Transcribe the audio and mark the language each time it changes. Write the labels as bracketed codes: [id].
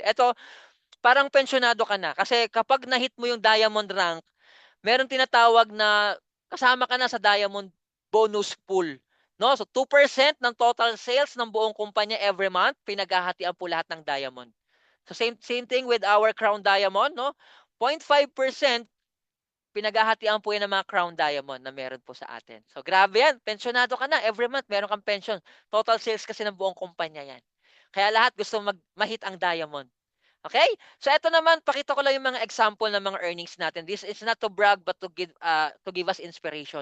[tl] Ito, parang pensyonado ka na. Kasi kapag na-hit mo yung diamond rank, meron tinatawag na kasama ka na sa diamond bonus pool. No? So 2% ng total sales ng buong kumpanya every month, pinaghahatian po lahat ng diamond. [en] So same thing with our crown diamond, no? [tl] 0.5% pinaghahatian po yan ng mga crown diamond na meron po sa atin. So grabe yan, pensyonado ka na, every month meron kang pension. Total sales kasi ng buong kumpanya yan. Kaya lahat gusto mahit ang diamond. Okay? So ito naman, pakita ko lang yung mga example ng mga earnings natin. [en] This is not to brag but to give us inspiration.